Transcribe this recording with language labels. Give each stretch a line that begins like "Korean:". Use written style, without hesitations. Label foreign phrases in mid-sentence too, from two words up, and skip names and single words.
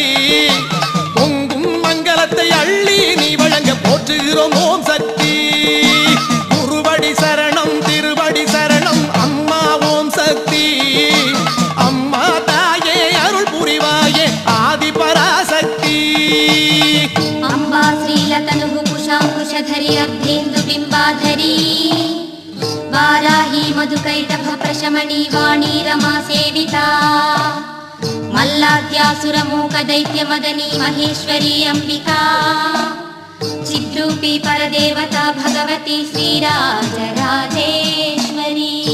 Tamil: பொங்கும் மங்களத்தை அள்ளி நீ வழங்க போற்றுகிறோம் ஓம் சக்தி. குருவடி சரணம் திருவடி சரணம் அம்மா ஓம் சக்தி. அம்மா தாயே அருள் புரிவாயே ஆதி பராசக்தி.
Sanskrit: अंबा श्रीलतनुः कुशाङ्कुशधरी अर्धेन्दु बिम्बाधरी वाराही मधुकैटभ प्रशमनी वाणी रमा सेविता मल्लाद्यासुरमूक दैत्य मदनी महेश्वरी अंबिका चिद्रूपी परदेवता भगवती श्रीराजराजेश्वरी